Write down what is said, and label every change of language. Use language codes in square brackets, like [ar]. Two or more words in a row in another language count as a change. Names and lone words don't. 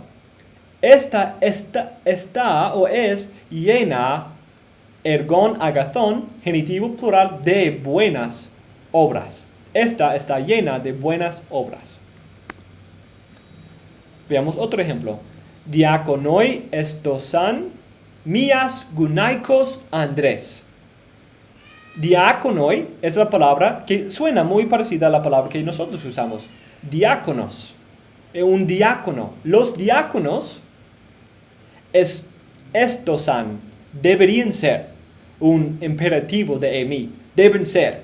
[es] Esta está o es llena, [el] ἔργων ἀγαθῶν, [es] genitivo plural de buenas obras. Esta está llena de buenas obras. Veamos otro ejemplo. [el] διάκονοι ἔστωσαν μιᾶς γυναικὸς ἄνδρες. [es] Diakonoi es la palabra que suena muy parecida a la palabra que nosotros usamos. Diáconos. Un diácono. Los diáconos estosan. Deberían ser. Un imperativo de Emi. Deben ser.